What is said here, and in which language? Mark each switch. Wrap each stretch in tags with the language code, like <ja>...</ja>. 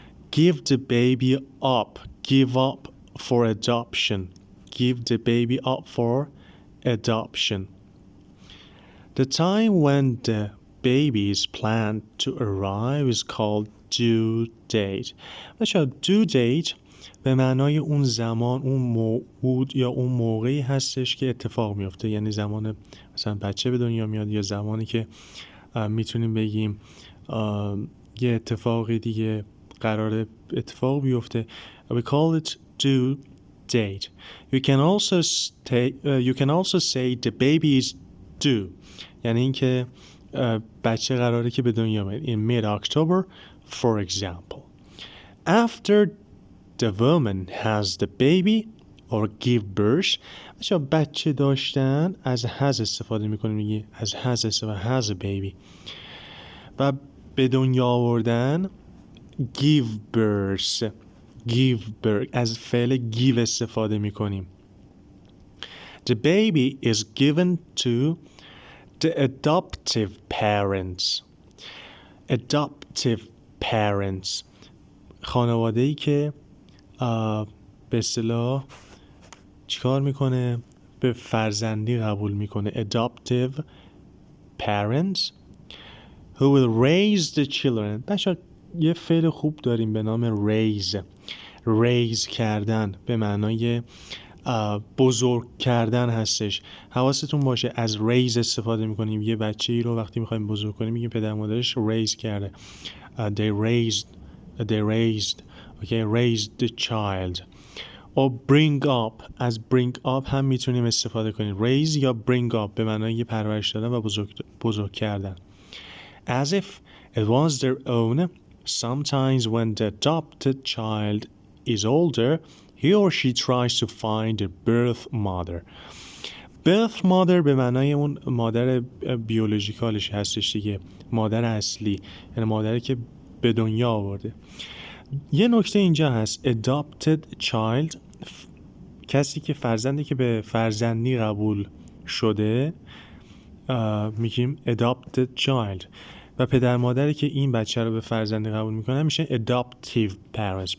<en>Give the baby up. Give up for adoption. Give the baby up for adoption. The time when the baby is planned to arrive is called due date.</en> <fa>بچه‌ها due date به معنای اون زمان، اون موعود یا اون موقعی هستش که اتفاق میفته. یعنی زمان مثلا بچه به دنیا میاد یا زمانی که میتونیم بگیم یه اتفاقی دیگه قرار اتفاق بیفته.</fa> <en>We call it due date. You can also say the baby is due.</en> <fa>یعنی اینکه بچه قراره که به دنیا بیاد.</fa> <en>In mid-October, for example. After the woman has the baby or give birth.</en> <fa>بچه داشتن از has استفاده میکنیم، میگه از has استفاده</fa> <en>has a baby.</en> <fa>و به دنیا آوردن</fa> <en>give birth.</en> <fa>از فعل give استفاده میکنیم.</fa> <en>The baby is given to the adoptive parents.</en> <fa>Adoptive parents خانواده‌ای که به اصطلاح چیکار میکنه؟ به فرزندی قبول میکنه.</fa> <en>Adoptive parents who will raise the children.</en> <fa>بچه یه فعل خوب داریم به نام raise کردن، به معنای بزرگ کردن هستش. حواستون باشه از raise استفاده میکنیم. یه بچه ای رو وقتی میخوایم بزرگ کنیم میگیم پدر مادرش raise کرده.</fa> <en>They raised the child. or bring up.</en> <fa>از bring up هم میتونیم استفاده کنیم. raise یا bring up به معنای پرورش دادن و بزرگ کردن.</fa> <en>as if it was their own. Sometimes when the adopted child is older, he or she tries to find a birth mother.</en> <fa>birth mother به معنای اون مادر بیولوژیکالش هستش دیگه، مادر اصلی، یعنی مادری که به دنیا آورده. یه نکته اینجا هست، adopted child، کسی که فرزندی که به فرزندی قبول شده میگیم adopted child، و پدر مادری که این بچه رو به فرزندی قبول میکنه میشه adoptive parents.</fa>